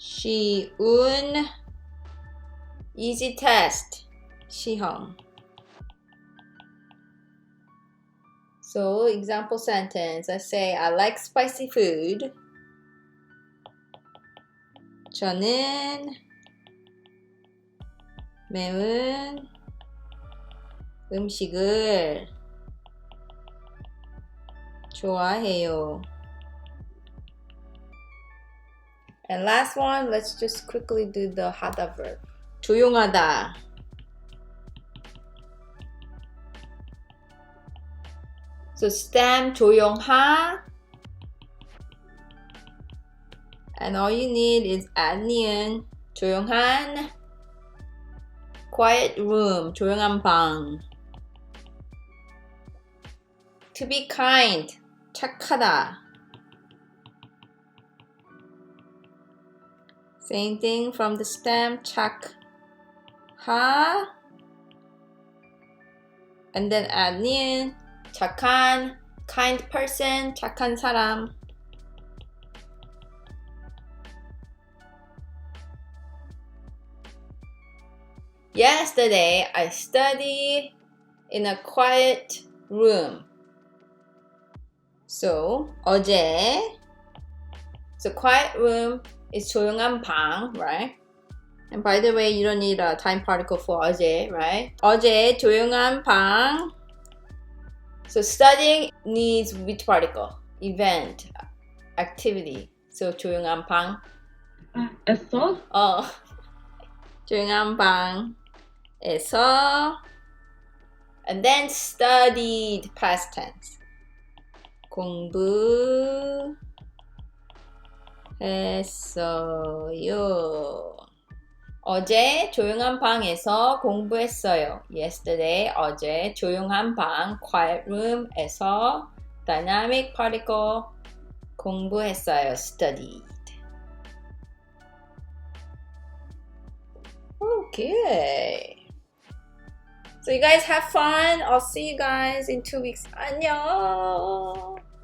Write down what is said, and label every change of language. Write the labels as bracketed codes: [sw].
[en] 쉬운, easy test. [ko] 시험. [en] So example sentence, let's say I like spicy food. [ko] 저는 매운 음식을 좋아해요. [en] And last one, let's just quickly do the 하다 verb. 조용하다. So stem 조용하. And all you need is add 니은. 조용한. Quiet room. [ko] 조용한 방. [en] To be kind. 착하다. Same thing from the stem. 착하. And then add 니은. [ko] 착한, [en] kind person, [ko] 착한 사람. [en] Yesterday, I studied in a quiet room. So, 어제. So, quiet room is [ko] 조용한 방, [en] right? And by the way, you don't need a time particle for 어제, right? [ko] 어제 조용한 방. [en] So studying needs which particle? Event, activity. So [ko] 조용한 방. 에서? 조용한 방에서. [en] And then studied, past tense. [ko] 공부했어요. 어제 조용한 방에서 공부했어요. [en] Yesterday, [ko] 어제 조용한 방, [en] quiet room에서 dynamic particle [ko] 공부했어요. [en] Studied. Okay. So you guys have fun. I'll see you guys in 2 weeks. 안녕.